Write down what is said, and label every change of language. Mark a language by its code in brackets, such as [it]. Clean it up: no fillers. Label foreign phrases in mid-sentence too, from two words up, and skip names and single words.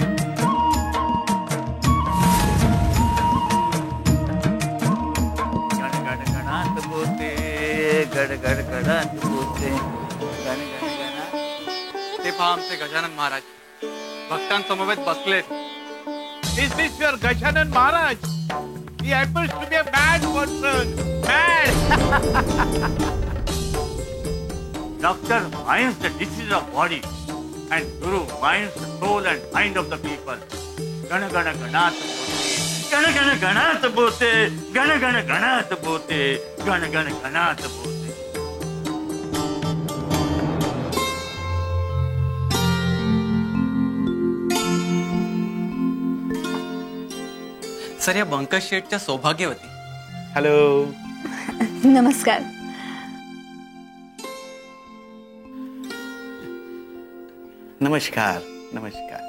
[mr] गण गण गणात बोते, गण गण गणात बोते, गण गण गणात. ते पहा आमचे गजानन महाराज भक्तांसमवेत बसलेत. [en] Is this your Gajanan Maharaj? He happens to be a mad person. Mad! Doctor finds the disease of body and Guru finds the soul and mind of the people. [mr] गण गण गणात बोते, गण गण गणात बोते, गण गण गणात बोते, गण गण गणात बोते. [en] सर, या बंकट शेठच्या सौभाग्यवती. Hello. [mr] नमस्कार. नमस्कार. नमस्कार.